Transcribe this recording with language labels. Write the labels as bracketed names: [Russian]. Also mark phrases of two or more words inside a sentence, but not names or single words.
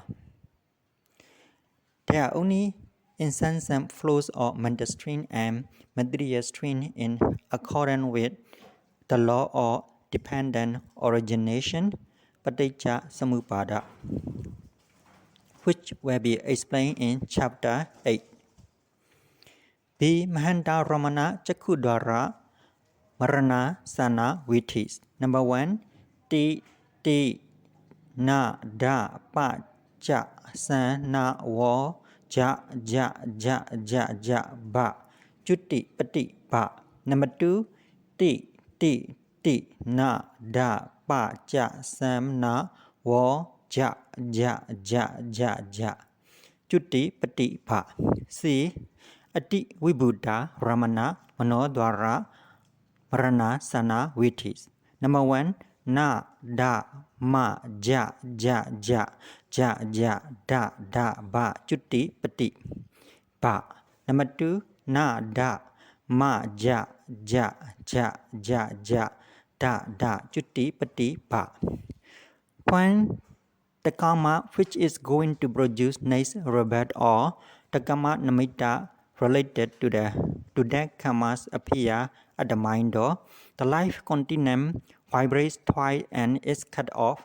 [English] There are only incessant flows of mental stream and material stream in accordance with the law of dependent origination, [Pali] paticca samuppada, [English] which will be explained in chapter 8. B. [Pali] Mahanta Ramana Chakudwara Marannarsanna Vithis. Number 1. Ti Ti Na Da Pa Cha Sa Na Wo Ja Ja Ja Ja Ja Ba Chutti Pati Ba. [English] Number 2. [Pali] Ti Ti Ti Na Da Pa Cha Sam Na Wo Ja Ja Ja Ja Ja Chutti Pati Ba. C. Ati Vibhuddha Ramana Manodwara Marannarsanna Vithis. Number 1. Na Da Ma Ja Ja Ja Ja Ja Da Da Ba Chutti Pati Ba. Number 2. Na Da Ma Ja Ja Ja Ja Ja Da Da Chutti Pati Ba. [English] When the karma which is going to produce next rebirth or the karma namitta related to that karmas appear at the mind door, the life continuum vibrates twice and is cut off.